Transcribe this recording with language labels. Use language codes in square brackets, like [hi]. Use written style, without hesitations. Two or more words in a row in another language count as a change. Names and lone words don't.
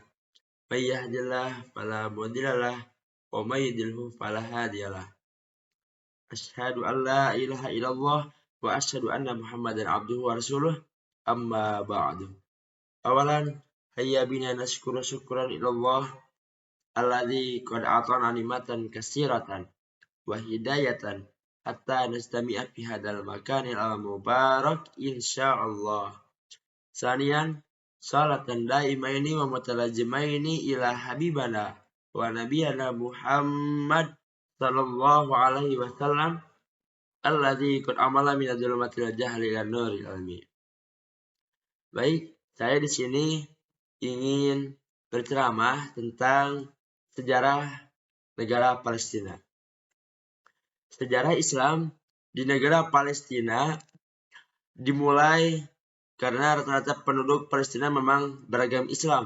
[ar] من يهده الله فلا مضل له ومن يضلل فلا هادي له. أشهد أن لا إله إلا الله وأشهد أن محمدا عبده ورسوله. أما بعد. أولا، هيا بنا نشكر شكرا إلى الله الذي قد آتانا نعمة كثيرة وهداية حتى نستمع في هذا المكان المبارك إن شاء الله. ثانيا، صلاة دائمين ومتلازمين إلى حبيبنا ونبينا محمد صلى الله عليه وسلم الذي قد عمل من ظلمات الجهل إلى نور العلم. [id] Baik, saya di sini ingin berceramah tentang sejarah negara Palestina. Sejarah Islam di negara Palestina dimulai karena rata-rata penduduk Palestina memang beragam Islam.